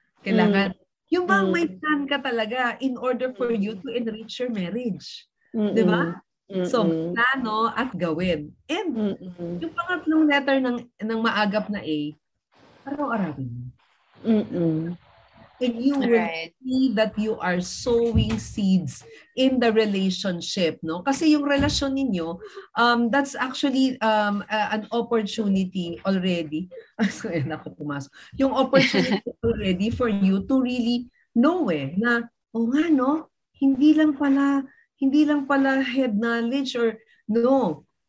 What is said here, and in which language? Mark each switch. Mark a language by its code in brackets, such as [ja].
[tl] Kailangan, yung bang may [en] plan ka talaga in order for you to enrich your marriage. [tl] Diba? So, plano at gawin. And yung pangatlong letter ng maagap na A, araw-arawin mo. [en] And you will see that you are sowing seeds in the relationship, no? [tl] Kasi yung relasyon ninyo, [en] that's actually an opportunity already. [tl] So, yan ako pumasok. Yung [en] opportunity already for you to really know [tl] na, nga no, hindi lang pala head knowledge or no.